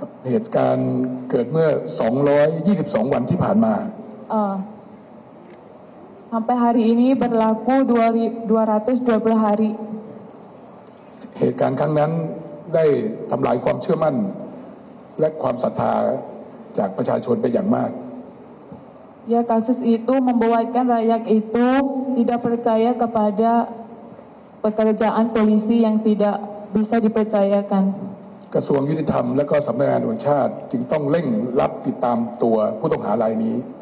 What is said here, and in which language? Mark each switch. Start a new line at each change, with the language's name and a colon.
Thai: เหตุการณ์เกิดเมื่อ222 วันที่ผ่านมา
Indonesian: Sampai hari ini berlaku 220 hari.
Thai: เหตุการณ์ครั้งนั้นได้ทำลายความเชื่อมั่นและความศรัทธาจากประชาชนเป็นอย่างมาก
Indonesian: Ya kasus itu membuatkan rakyat itu tidak percaya kepada pekerjaan polisi yang tidak bisa dipercayakan.
Thai: กระทรวงยุติธรรมและก็สำนักงานตำรวจแห่งชาติจึงต้องเร่งรับติดตามตัวผู้ต้องหารายนี้